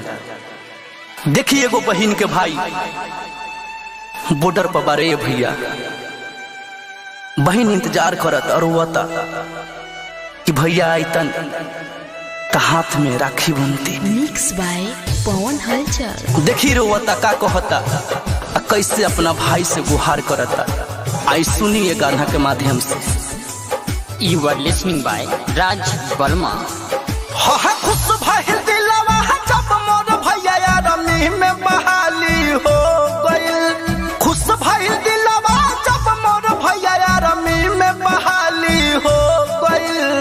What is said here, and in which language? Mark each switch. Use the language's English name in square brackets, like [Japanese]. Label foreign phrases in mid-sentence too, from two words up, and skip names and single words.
[Bhojpuri] देखिए एगो बहन के भाई बॉर्डर पर बारे भैया, बहन इंतजार करत और वता कि भैया आइतन तो हाथ में राखी बनती। [English] Mix by Pawan Halchal. [Bhojpuri] देखी रोवता का कहता, कैसे अपना भाई से गुहार करता। आई सुनिए गाना के माध्यम से। [English] You are listening by Raj Verma। [Bhojpuri] खुश भाई दिलवा जब मोर भैया यारमी में बहाली हो गइल। खुश भाई दिलवा जब मोर भैया यारमी में बहाली हो गइल।